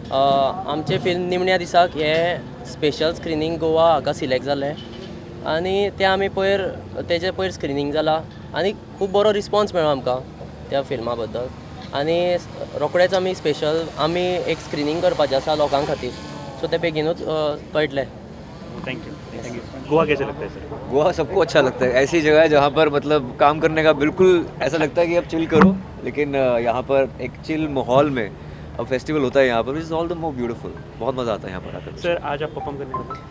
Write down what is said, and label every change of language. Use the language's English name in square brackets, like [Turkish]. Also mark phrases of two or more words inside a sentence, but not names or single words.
[Konkani] आमचे फिल्म निमण्या दिसाक हे [English] special screening [Konkani] गोवा हाका सिलेक्ट जालें, आनी तें आमी तेजे पयर स्क्रिनींग जालां, आनी खूब बरो रिस्पॉन्स मेळ्ळो आमकां त्या फिल्मा बद्दल. आनी रोखडेच आमी एक स्क्रिनींग करपाचें आसा लोकां खातीर, सो तें बेगीनूच कळटलें. [English] thank you. [Hindi] गोवा कैसे लगता है सर? गोवा सबको अच्छा लगता है. ऐसी जगह है जहाँ पर मतलब काम करने का बिल्कुल ऐसा लगता है कि अब चिल करो, लेकिन यहाँ पर एक चिल माहौल में अब फेस्टिवल होता है यहाँ पर, [English] which is all the more beautiful. [Hindi] बहुत मज़ा आता है यहाँ पर आकर. सर आज आप परफॉर्म करने वाले हैं?